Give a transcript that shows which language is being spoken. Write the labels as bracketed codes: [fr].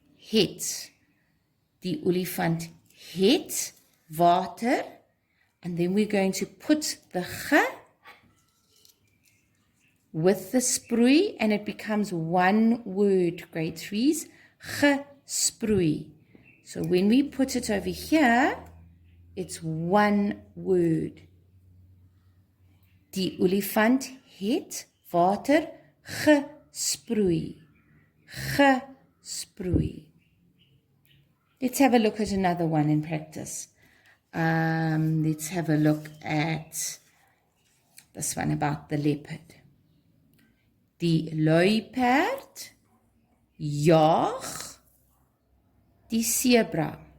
[af] Het. Die olifant het water, [en] and then we're going to put the ge with the sproei, and it becomes one word, grade 3s, gesproei. So when we put it over here, it's one word. [af] Die olifant het water gesproei. Gesproei. [en] Let's have a look at another one in practice. Let's have a look at this one about the leopard. [af] Die luiperd jaag die zebra.